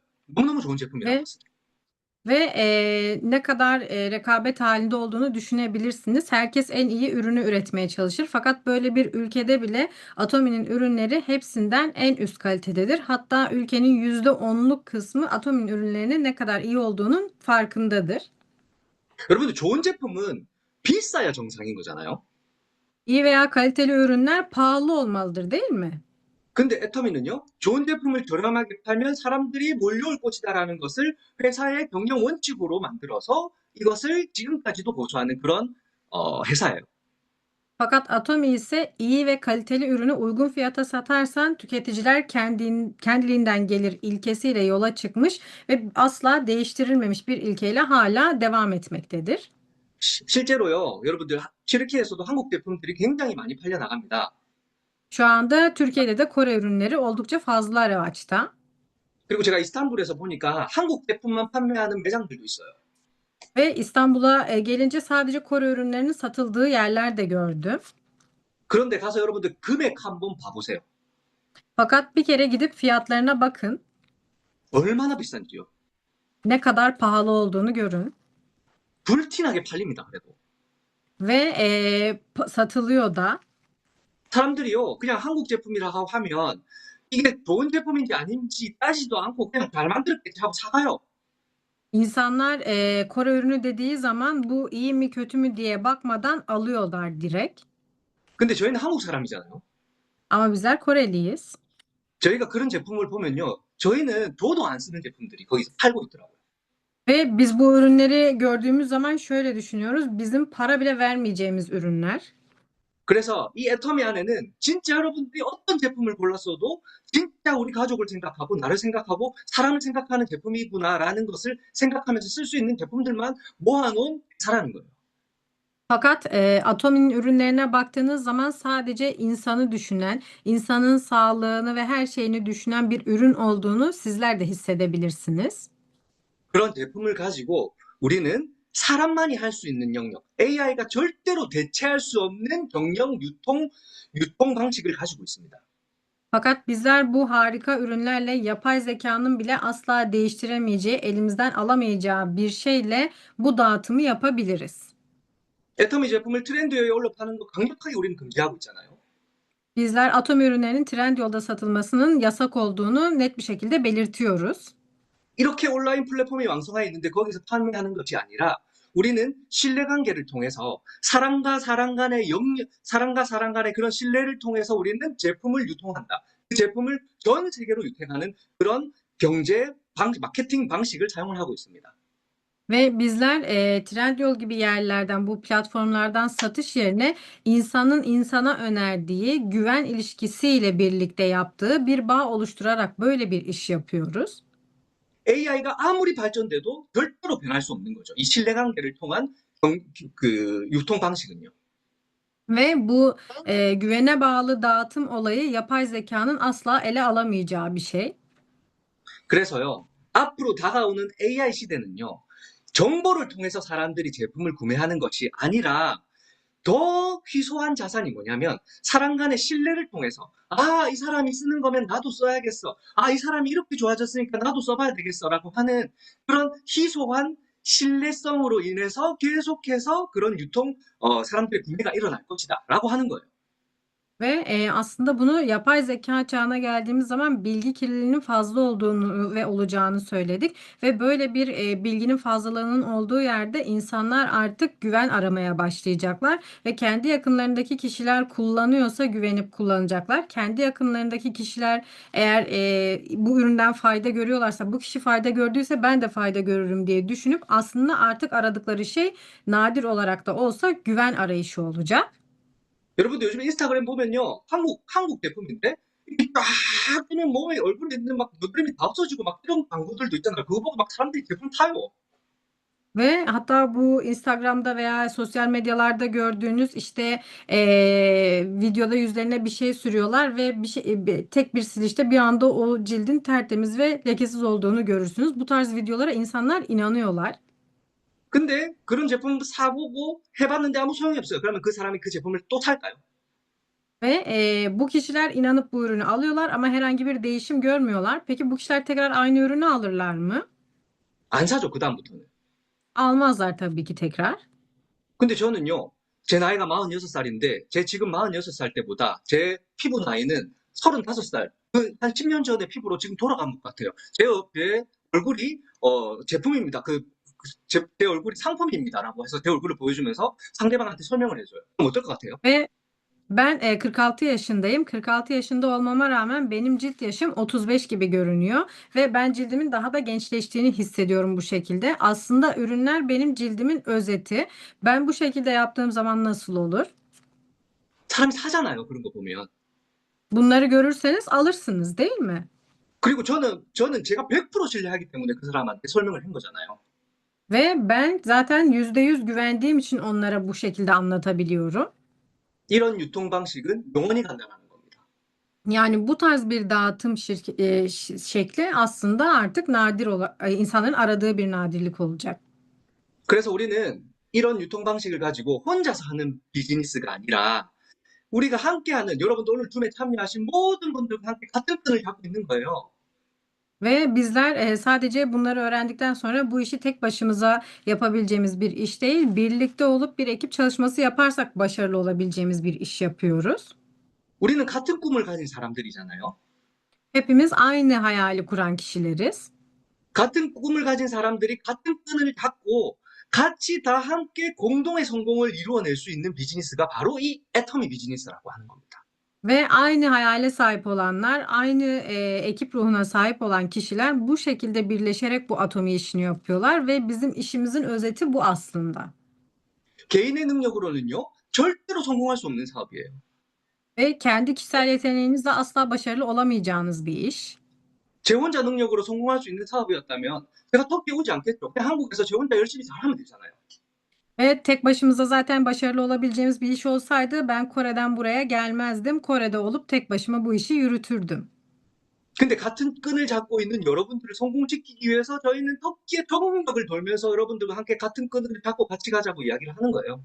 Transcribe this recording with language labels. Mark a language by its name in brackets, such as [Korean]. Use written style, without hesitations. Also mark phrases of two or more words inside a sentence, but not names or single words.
[Korean] 너무너무 좋은 제품이라는 [Turkish] Ve [Korean] 것은. [Turkish] ne kadar rekabet halinde olduğunu düşünebilirsiniz. Herkes en iyi ürünü üretmeye çalışır. Fakat böyle bir ülkede bile Atomi'nin ürünleri hepsinden en üst kalitededir. Hatta ülkenin %10'luk kısmı Atomi'nin ürünlerinin ne kadar iyi olduğunun farkındadır. [Korean] 여러분들 좋은 제품은 비싸야 정상인 거잖아요. [Turkish] İyi veya kaliteli ürünler pahalı olmalıdır, değil mi? [Korean] 근데 애터미는요, 좋은 제품을 저렴하게 팔면 사람들이 몰려올 것이다라는 것을 회사의 경영 원칙으로 만들어서 이것을 지금까지도 고수하는 그런 회사예요. [Turkish] Fakat Atomi ise iyi ve kaliteli ürünü uygun fiyata satarsan tüketiciler kendiliğinden gelir ilkesiyle yola çıkmış ve asla değiştirilmemiş bir ilkeyle hala devam etmektedir. [Korean] 실제로요, 여러분들 튀르키예에서도 한국 제품들이 굉장히 많이 팔려 나갑니다. [Turkish] Şu anda Türkiye'de de Kore ürünleri oldukça fazla revaçta. [Korean] 그리고 제가 이스탄불에서 보니까 한국 제품만 판매하는 매장들도 있어요. [Turkish] Ve İstanbul'a gelince sadece Kore ürünlerinin satıldığı yerler de gördüm. [Korean] 그런데 가서 여러분들 금액 한번 봐보세요. [Turkish] Fakat bir kere gidip fiyatlarına bakın. [Korean] 얼마나 비싼지요. [Turkish] Ne kadar pahalı olduğunu görün. [Korean] 불티나게 팔립니다, 그래도. [Turkish] Ve satılıyor da. [Korean] 사람들이요, 그냥 한국 제품이라고 하면 이게 좋은 제품인지 아닌지 따지지도 않고 그냥 잘 만들었겠지 하고 사가요. [Turkish] İnsanlar Kore ürünü dediği zaman bu iyi mi kötü mü diye bakmadan alıyorlar direkt. [Korean] 근데 저희는 한국 사람이잖아요. [Turkish] Ama bizler Koreliyiz. [Korean] 저희가 그런 제품을 보면요, 저희는 도도 안 쓰는 제품들이 거기서 팔고 있더라고요. [Turkish] Ve biz bu ürünleri gördüğümüz zaman şöyle düşünüyoruz. Bizim para bile vermeyeceğimiz ürünler. [Korean] 그래서 이 애터미 안에는 진짜 여러분들이 어떤 제품을 골랐어도 진짜 우리 가족을 생각하고 나를 생각하고 saram을 생각하는 제품이구나라는 것을 생각하면서 쓸 수 있는 제품들만 모아놓은 회사라는 거예요. [Turkish] Fakat Atomi'nin ürünlerine baktığınız zaman sadece insanı düşünen, insanın sağlığını ve her şeyini düşünen bir ürün olduğunu sizler de hissedebilirsiniz. [Korean] 그런 제품을 가지고 우리는 사람만이 할 수 있는 영역, AI가 절대로 대체할 수 없는 경영, 유통 방식을 가지고 있습니다. [Turkish] Fakat bizler bu harika ürünlerle yapay zekanın bile asla değiştiremeyeceği, elimizden alamayacağı bir şeyle bu dağıtımı yapabiliriz. [Korean] 애터미 제품을 트렌드에 올려 파는 거 강력하게 우리는 금지하고 있잖아요. [Turkish] Bizler atom ürünlerinin Trendyol'da satılmasının yasak olduğunu net bir şekilde belirtiyoruz. [Korean] 이렇게 온라인 플랫폼이 왕성하게 있는데 거기서 판매하는 것이 아니라 우리는 신뢰관계를 통해서 사람과 사람 간의 그런 신뢰를 통해서 우리는 제품을 유통한다. 그 제품을 전 세계로 유통하는 그런 마케팅 방식을 사용을 하고 있습니다. [Turkish] Ve bizler Trendyol gibi yerlerden, bu platformlardan satış yerine insanın insana önerdiği güven ilişkisiyle birlikte yaptığı bir bağ oluşturarak böyle bir iş yapıyoruz. [Korean] AI가 아무리 발전돼도 절대로 변할 수 없는 거죠. 이 신뢰관계를 통한 유통 방식은요. [Turkish] Ve bu güvene bağlı dağıtım olayı yapay zekanın asla ele alamayacağı bir şey. [Korean] 그래서요, 앞으로 다가오는 AI 시대는요, 정보를 통해서 사람들이 제품을 구매하는 것이 아니라 더 희소한 자산이 뭐냐면 사람 간의 신뢰를 통해서 이 사람이 쓰는 거면 나도 써야겠어. 이 사람이 이렇게 좋아졌으니까 나도 써봐야 되겠어라고 하는 그런 희소한 신뢰성으로 인해서 계속해서 그런 사람들의 구매가 일어날 것이다라고 하는 거예요. [Turkish] Ve aslında bunu yapay zeka çağına geldiğimiz zaman bilgi kirliliğinin fazla olduğunu ve olacağını söyledik. Ve böyle bir bilginin fazlalığının olduğu yerde insanlar artık güven aramaya başlayacaklar. Ve kendi yakınlarındaki kişiler kullanıyorsa güvenip kullanacaklar. Kendi yakınlarındaki kişiler eğer bu üründen fayda görüyorlarsa, bu kişi fayda gördüyse ben de fayda görürüm diye düşünüp aslında artık aradıkları şey nadir olarak da olsa güven arayışı olacak. [Korean] 여러분들 요즘에 인스타그램 보면요, 한국 제품인데 이렇게 쫙 뜨면 몸에 얼굴에 있는 막 너드림이 다 없어지고 막 이런 광고들도 있잖아요. 그거 보고 막 사람들이 제품 타요. [Turkish] Ve hatta bu Instagram'da veya sosyal medyalarda gördüğünüz işte videoda yüzlerine bir şey sürüyorlar ve tek bir silişte bir anda o cildin tertemiz ve lekesiz olduğunu görürsünüz. Bu tarz videolara insanlar inanıyorlar. [Korean] 근데 그런 제품 사보고 해봤는데 아무 소용이 없어요. 그러면 그 사람이 그 제품을 또 살까요? [Turkish] Ve bu kişiler inanıp bu ürünü alıyorlar ama herhangi bir değişim görmüyorlar. Peki bu kişiler tekrar aynı ürünü alırlar mı? [Korean] 안 사죠, 그다음부터는. [Turkish] Almazlar tabii ki tekrar. [Korean] 근데 저는요, 제 나이가 46살인데, 제 지금 46살 때보다 제 피부 나이는 35살, 한 10년 전의 피부로 지금 돌아간 것 같아요. 제 얼굴이, 제품입니다. 제 얼굴이 상품입니다라고 해서 제 얼굴을 보여주면서 상대방한테 설명을 해줘요. 그럼 어떨 것 같아요? [Turkish] Ve ben 46 yaşındayım. 46 yaşında olmama rağmen benim cilt yaşım 35 gibi görünüyor ve ben cildimin daha da gençleştiğini hissediyorum bu şekilde. Aslında ürünler benim cildimin özeti. Ben bu şekilde yaptığım zaman nasıl olur? [Korean] 사람이 사잖아요, 그런 거 보면. [Turkish] Bunları görürseniz alırsınız, değil mi? [Korean] 그리고 저는 제가 100% 신뢰하기 때문에 그 사람한테 설명을 한 거잖아요. [Turkish] Ve ben zaten %100 güvendiğim için onlara bu şekilde anlatabiliyorum. [Korean] 이런 유통 방식은 영원히 간다는 겁니다. [Turkish] Yani bu tarz bir dağıtım şekli aslında artık insanların aradığı bir nadirlik olacak. [Korean] 그래서 우리는 이런 유통 방식을 가지고 혼자서 하는 비즈니스가 아니라 우리가 함께하는 여러분도 오늘 줌에 참여하신 모든 분들과 함께 같은 끈을 잡고 있는 거예요. [Turkish] Ve bizler sadece bunları öğrendikten sonra bu işi tek başımıza yapabileceğimiz bir iş değil, birlikte olup bir ekip çalışması yaparsak başarılı olabileceğimiz bir iş yapıyoruz. [Korean] 우리는 같은 꿈을 가진 사람들이잖아요. [Turkish] Hepimiz aynı hayali kuran kişileriz. [Korean] 같은 꿈을 가진 사람들이 같은 끈을 잡고 같이 다 함께 공동의 성공을 이루어낼 수 있는 비즈니스가 바로 이 애터미 비즈니스라고 하는 겁니다. [Turkish] Ve aynı hayale sahip olanlar, aynı ekip ruhuna sahip olan kişiler bu şekilde birleşerek bu atomi işini yapıyorlar ve bizim işimizin özeti bu aslında. [Korean] 개인의 능력으로는요, 절대로 성공할 수 없는 사업이에요. [Turkish] Ve kendi kişisel yeteneğinizle asla başarılı olamayacağınız bir iş. [Korean] 제 혼자 능력으로 성공할 수 있는 사업이었다면 제가 터키에 오지 않겠죠. 그냥 한국에서 제 혼자 열심히 잘하면 되잖아요. [Turkish] Ve tek başımıza zaten başarılı olabileceğimiz bir iş olsaydı ben Kore'den buraya gelmezdim. Kore'de olup tek başıma bu işi yürütürdüm. [Korean] 근데 같은 끈을 잡고 있는 여러분들을 성공시키기 위해서 저희는 터키의 적응력을 돌면서 여러분들과 함께 같은 끈을 잡고 같이 가자고 이야기를 하는 거예요.